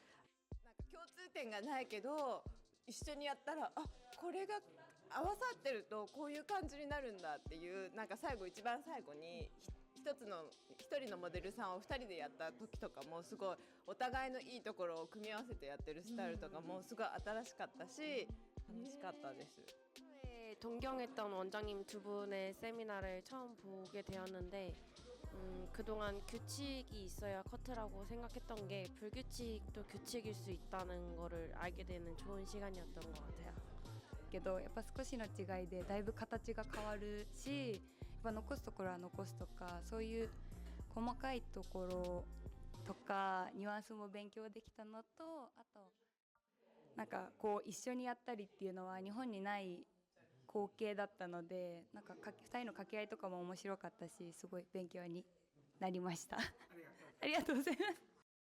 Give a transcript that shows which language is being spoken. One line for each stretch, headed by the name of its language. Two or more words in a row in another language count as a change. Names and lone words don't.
Japanese: なんか共通点がないけど一緒にやったらこれが合わさってるとこういう感じになるんだっていうなんか一番最後に一人のモデルさんを2人でやった時とかもすごいお互いのいいところを組み合わせてやってるスタイルとかもすごい新しかったし楽しかったです。
Korean: 동경했던 원장님 두 분의 세미나를 처음 보게 되었는데 그동안 규칙이 있어야 커트라고 생각했던 게 불규칙도 규칙일 수 있다는 거를 알게 되는 좋은 시간이었던 것 같아요.
Japanese: けどやっぱ少しの違いでだいぶ形が変わるし、やっぱ残すところは残すとか、そういう細かいところとかニュアンスも勉強できたのと、あとなんかこう一緒にやったりっていうのは日本にない光景だったので、なんか2人の掛け合いとかも面白かったし、すごい勉強になりました。ありがとうございます。